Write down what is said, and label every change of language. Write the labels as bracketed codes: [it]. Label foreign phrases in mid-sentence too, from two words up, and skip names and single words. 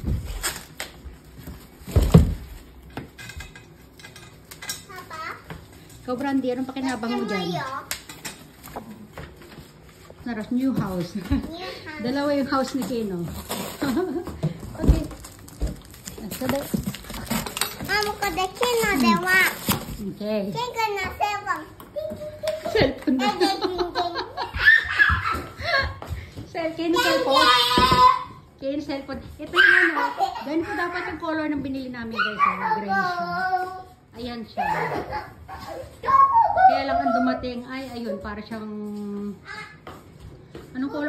[tl] Papa? Ikaw, Brandy, anong pakinabang mo dyan? Naras, [en] new house. [tl] Dalawa yung house ni Keno. Okay. So, Mama, [ja] これ木の電話。 okay. 木の [tl] Cellphone na. Keno cellphone. Keno cellphone. Ito yung ano. Ganito dapat yung color ng binili namin, guys. Gray siya. Ayan siya. Kaya lang ang dumating ay ayun, para siyang anong color?